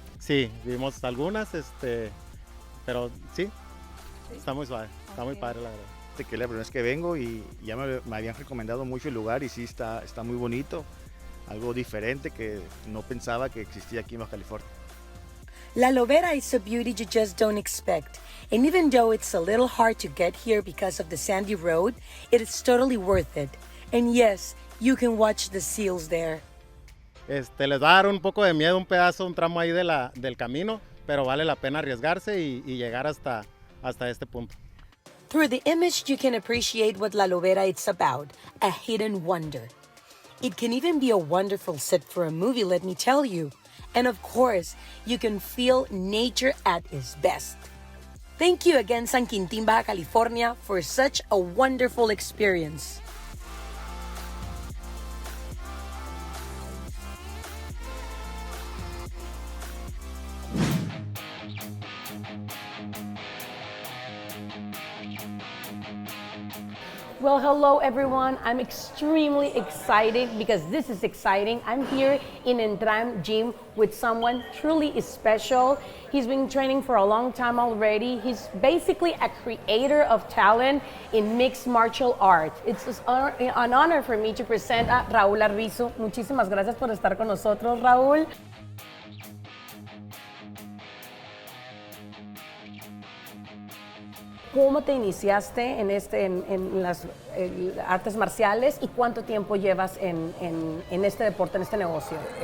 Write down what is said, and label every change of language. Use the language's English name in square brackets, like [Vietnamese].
[Spanish] Sí, vimos algunas, pero sí, está muy suave, está muy padre la verdad. Que es la primera vez que vengo y ya me habían recomendado mucho el lugar y sí está muy bonito, algo diferente que no pensaba que existía aquí en Baja California. [English] La Lobera is a beauty you just don't expect. And even though it's a little hard to get here because of the sandy road, it is totally worth it. And yes, you can watch the seals there. [Spanish] Les va a dar un poco de miedo un tramo ahí del camino, pero vale la pena arriesgarse y llegar hasta este punto. [English] Through the image, you can appreciate what La Lobera is about, a hidden wonder. It can even be a wonderful set for a movie, let me tell you. And of course, you can feel nature at its best. Thank you again, San Quintin, Baja California, for such a wonderful experience. Well, hello everyone. I'm extremely excited because this is exciting. I'm here in Entram gym with someone truly special. He's been training for a long time already. He's basically a creator of talent in mixed martial arts. It's an honor for me to present a Raúl Arvizu. [Spanish] Muchísimas gracias por estar con nosotros, Raúl. ¿Cómo te iniciaste en las artes marciales y cuánto tiempo llevas en este deporte, en este negocio?